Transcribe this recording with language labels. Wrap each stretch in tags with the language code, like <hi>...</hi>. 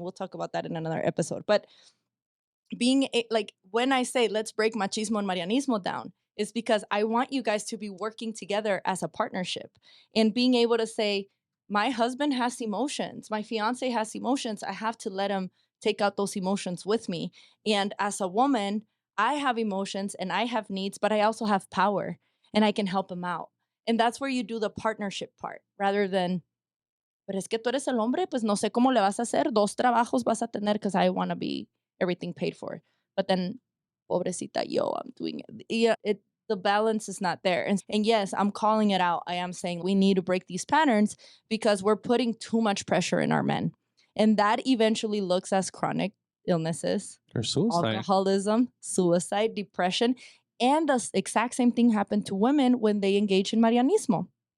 <en>We'll talk about that in another episode. But like when I say let's break machismo and marianismo down, is because I want you guys to be working together as a partnership and being able to say, my husband has emotions, my fiance has emotions. I have to let him take out those emotions with me. And as a woman, I have emotions and I have needs, but I also have power and I can help him out. And that's where you do the partnership part rather than</en> <es>pero es que tú eres el hombre, pues no sé cómo le vas a hacer, 2 trabajos vas a tener</es> <en>because I wanna be everything paid for. But then,</en> <es>pobrecita yo,</es> <en>I'm doing it. Yeah, the balance is not there. And yes, I'm calling it out. I am saying we need to break these patterns because we're putting too much pressure in our men. And that eventually looks as chronic illnesses, or suicide. alcoholism, suicide, depression, and the exact same thing happened to women when they engage in Marianismo.</en>